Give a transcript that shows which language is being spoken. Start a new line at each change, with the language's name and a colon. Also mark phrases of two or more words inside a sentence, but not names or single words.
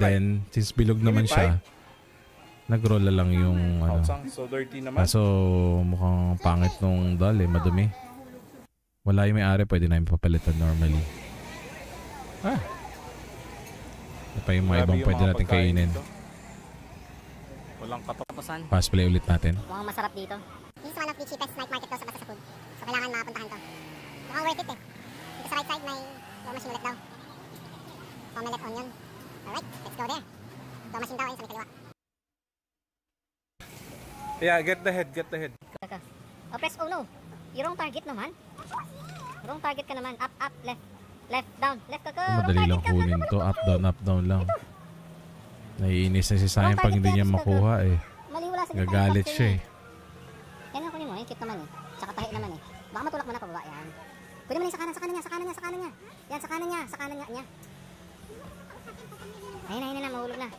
Filipino: Then, since bilog naman siya, nag-roll na lang yung ano.
English: So dirty naman.
Filipino: Kaso mukhang pangit nung doll eh, madumi. Wala yung may-ari, pwede namin papalitan normally. Ito pa yung mga ibang pwede natin kainin. Walang Tapusan. Pass play ulit natin. Mukhang masarap dito.
English: This is one of the cheapest night market
Filipino: daw sa Basta sa Food. So kailangan mapuntahan to. Mukhang
English: worth it
Filipino: eh. Dito sa
English: right side
Filipino: may
English: claw machine
Filipino: ulit daw.
English: Omelette onion. Alright, let's go there. Claw machine
Filipino: daw ayun sa may kaliwa.
English: Yeah, get the head. Kaka. Oh, press no.
Filipino: Yung
English: wrong target
Filipino: naman.
English: Wrong target
Filipino: ka naman.
English: Up, up, left. Left, down. Left ka.
Filipino: Madali lang kunin to.
English: Up, down
Filipino: lang. Naiinis na si Sayang pag hindi niya makuha eh. Mali, wala sa Gagalit siya eh. Yan ang kunin mo. Yung cute naman eh. Tsaka tahi naman eh. Baka matulak mo na pababa. Yan. Kunin mo na yung sa kanan niya. Yan, sa kanan niya. Ayun na. Mahulog na.